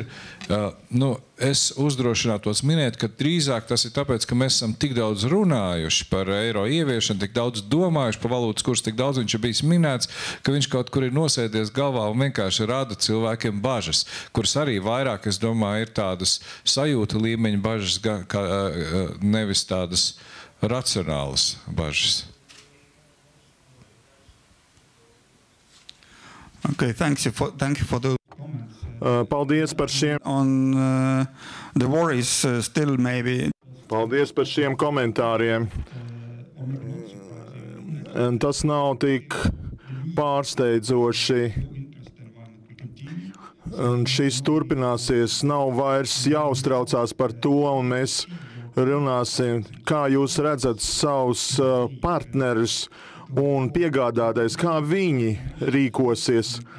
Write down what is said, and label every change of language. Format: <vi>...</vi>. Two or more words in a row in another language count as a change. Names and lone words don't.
<lv>Es uzdrošinātos minēt, ka drīzāk tas ir tāpēc, ka mēs esam tik daudz runājuši par eiro ieviešanu, tik daudz domājuši par valūtas kursu, tik daudz viņš ir bijis minēts, ka viņš kaut kur ir nosēdies galvā un vienkārši rada cilvēkiem bažas, kuras arī vairāk, es domāju, ir tādas sajūta līmeņa bažas, nevis tādas racionālas bažas.</lv> <en>Okay, thank you for the</en> <lv>Paldies par šiem.</lv> <en>The worries still maybe.</en> <lv>Paldies par šiem komentāriem. Tas nav tik pārsteidzoši. Un šis turpināsies, nav vairs jāuztraucās par to, un mēs runāsim, kā jūs redzat savus partnerus un piegādātājus, kā viņi rīkosies.</lv>